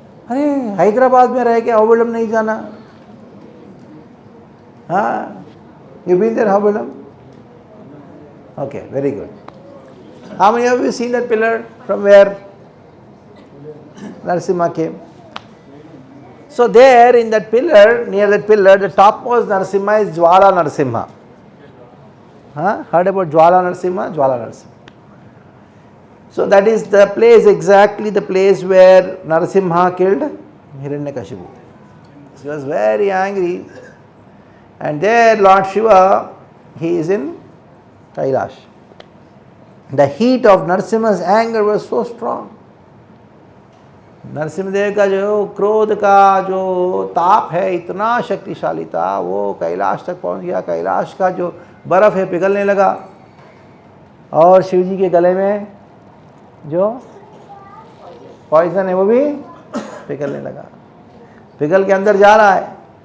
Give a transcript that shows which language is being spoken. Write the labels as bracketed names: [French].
[Hindi] अरे हैदराबाद में रह के अहोबिलम नहीं जाना। [English] हाँ, you been there, Habulam? Okay, very good. How many of you seen that pillar from where Narasimha came? So there in that pillar, near that pillar, the topmost Narasimha is Jwala Narasimha. Huh? Heard about Jwala Narasimha? Jwala Narasimha. So that is the place, exactly the place where Narasimha killed Hiranyakashipu. He was very angry. And there Lord Shiva, he is in Kailash. The heat of Narasimha's anger was so strong. [Hindi] Narasimhadeva का जो क्रोध का जो ताप है इतना शक्तिशाली था, वो कैलाश तक पहुंच गया। कैलाश का जो बर्फ़ है पिघलने लगा और शिव जी के गले में जो पॉइजन है वो भी पिघलने लगा, पिघल के अंदर जा रहा है।